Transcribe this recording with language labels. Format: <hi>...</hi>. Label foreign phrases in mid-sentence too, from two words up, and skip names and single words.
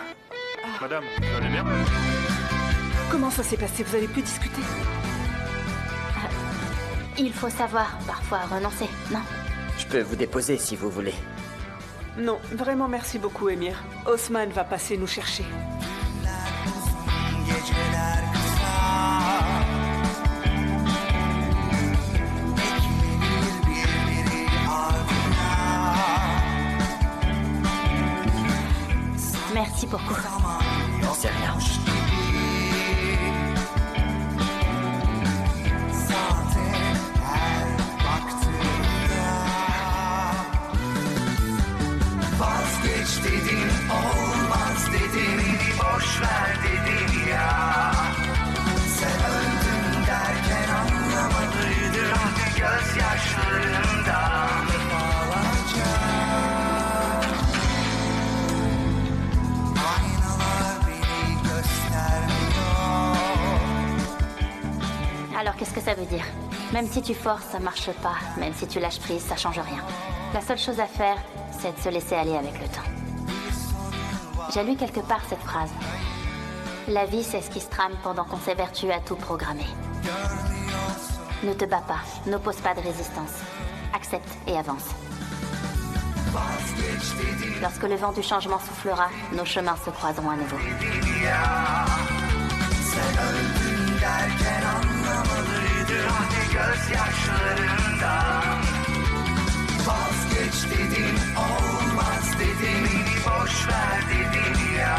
<fr>Madame, vous allez bien? Comment ça s'est passé? Vous avez pu discuter? Il faut savoir parfois renoncer, non? Je peux vous déposer si vous voulez. Non, vraiment merci beaucoup, Emir. Osman va passer nous chercher.</fr> <tr>Geceler kısa, beklenir birbiri ardına.</tr> <fr>Merci beaucoup. Non, c'est rien.</fr> <tr>Zaten her baktığımda vazgeç dedim. olmaz dedim, beni boş ver dedim ya. Sen öldün derken anlamadıydım, gözyaşlarımdan defalarca. Aynalar beni göstermiyor.</tr> <fr>Alors qu'est-ce que ça veut dire? Même si tu forces, ça marche pas. Même si tu lâches prise, ça change rien. La seule chose à faire, c'est de se laisser aller avec le temps. J'ai lu quelque part cette phrase. La vie, c'est ce qui se trame pendant qu'on s'évertue à tout programmer. Ne te bats pas, n'oppose pas de résistance. Accepte et avance. Lorsque le vent du changement soufflera, nos chemins se croiseront à nouveau.</fr> <tr>Derken anlamalıydım gözyaşlarımdan. Vazgeç dedim, olmaz dedim, beni boş ver dedim ya.</tr>